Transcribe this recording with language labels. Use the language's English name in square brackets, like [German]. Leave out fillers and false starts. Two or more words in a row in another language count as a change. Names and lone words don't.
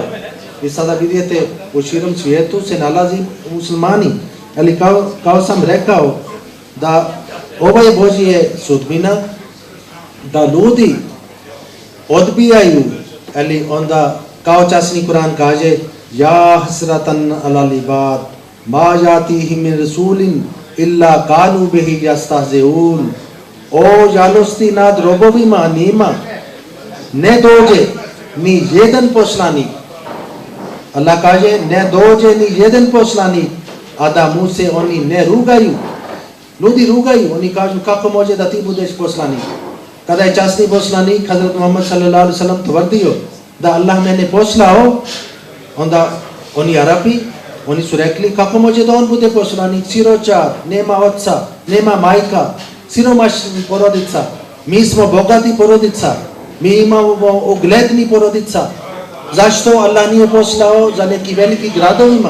[Bosnian] I sada vidite, u širom svijetu se nalazi muslimani. Ali kao sam rekao, da ovo je Božje sudbina, da ljudi odbijaju, ali onda kao časni Kur'an kaže [Arabic] يا حسرة على العباد ما يأتيهم من رسول إلا كانوا به يستهزئون. [Bosnian] O žalosti nad robovima, ne dođe ni jedan poslanik. Allah kaže ne dođe ni jedan poslanik, a da mu se oni ne rugaju. Ljudi rugaju, oni kažu kako može da ti budeš poslanik. Kada je časni poslanik Hazrat Muhammad [Arabic] صلى الله عليه وسلم [Bosnian] tvrdio da Allah mene poslao, onda oni Arapi, oni su rekli kako može da on bude poslanik, siročar, nema oca, nema majka, siromašni porodica. Mi smo bogati porodica, mi imamo ugledni porodica. Zašto Allah nije poslao za neki veliki gradovima?